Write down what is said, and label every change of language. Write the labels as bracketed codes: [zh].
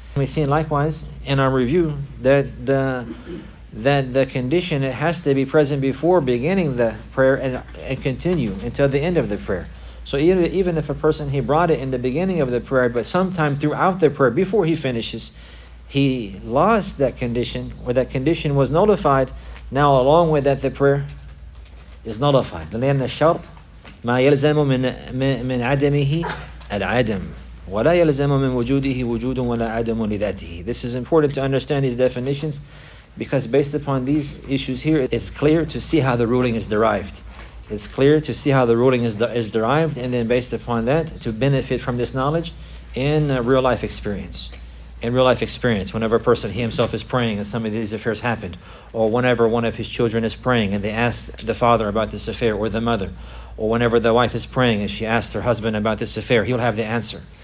[en] We've seen likewise in our review that the condition, it has to be present before beginning the prayer and continue until the end of the prayer. So even if a person, he brought it in the beginning of the prayer, but sometime throughout the prayer, before he finishes, he lost that condition, or that condition was nullified, now along with that the prayer is nullified. [ar] لأن الشرط ما يلزم من عدمه العدم ولا يلزم من وجوده وجود ولا عدم لذاته. [en] This is important to understand these definitions, because based upon these issues here, it's clear to see how the ruling is derived. And then based upon that, to benefit from this knowledge in real life experience. Whenever a person, he himself is praying and some of these affairs happened, or whenever one of his children is praying and they asked the father about this affair, or the mother, or whenever the wife is praying and she asked her husband about this affair, he'll have the answer.